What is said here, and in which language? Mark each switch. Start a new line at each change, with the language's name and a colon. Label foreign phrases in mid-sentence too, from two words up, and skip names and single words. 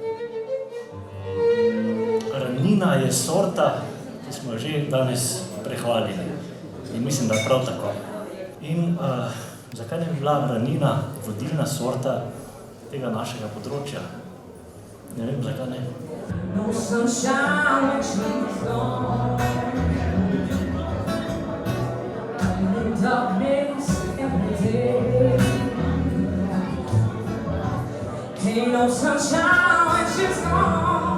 Slovenian: Ranina je sorta, ki smo že danes prehvalili in mislim, da prav tako. In zakaj ne bi bila Ranina vodilna sorta tega našega področja? Ne vem, zakaj ne.
English: No sunshine when she's gone, I'm in darkness every day. Ain't no sunshine when she's gone.